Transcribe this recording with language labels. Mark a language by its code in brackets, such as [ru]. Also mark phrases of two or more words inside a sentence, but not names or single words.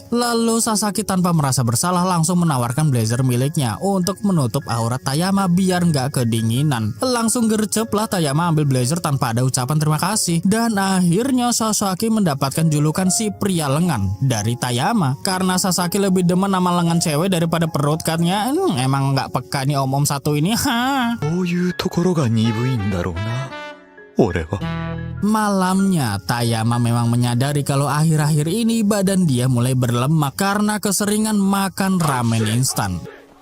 [id] Lalu Sasaki tanpa merasa bersalah langsung menawarkan blazer miliknya untuk menutup aurat Tayama biar nggak kedinginan. Langsung gercep lah Tayama ambil blazer tanpa ada ucapan terima kasih. Dan akhirnya Sasaki mendapatkan julukan si pria lengan dari Tayama. Karena Sasaki lebih demen nama lengan cewek daripada perut kan ya. Emang nggak peka nih om-om satu ini. [ja] こういうところが鈍いんだろうな、俺は。 [id] Malamnya, Tayama memang menyadari kalau akhir-akhir ini badan dia mulai berlemak karena keseringan makan ramen instan.